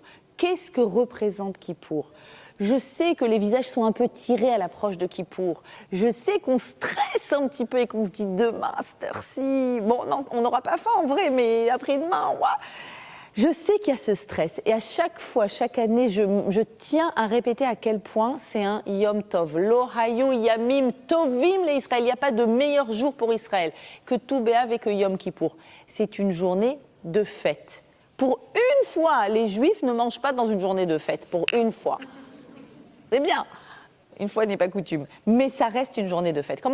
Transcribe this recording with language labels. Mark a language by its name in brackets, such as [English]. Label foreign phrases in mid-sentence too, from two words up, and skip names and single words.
[French] Qu'est-ce que représente Kippour ? Je sais que les visages sont un peu tirés à l'approche de Kippour. Je sais qu'on stresse un petit peu et qu'on se dit demain, à cette heure-ci, bon, non, on n'aura pas faim en vrai, mais après-demain, ouais. Je sais qu'il y a ce stress. Et à chaque fois, chaque année, je tiens à répéter à quel point c'est un [Hebrew] יום טוב. לא היו ימים טובים לישראל. [French] Il n'y a pas de meilleur jour pour Israël que Tou B'Av et que Yom Kippour. C'est une journée de fête. Pour une fois, les Juifs ne mangent pas dans une journée de fête, pour une fois. C'est bien, une fois n'est pas coutume, mais ça reste une journée de fête.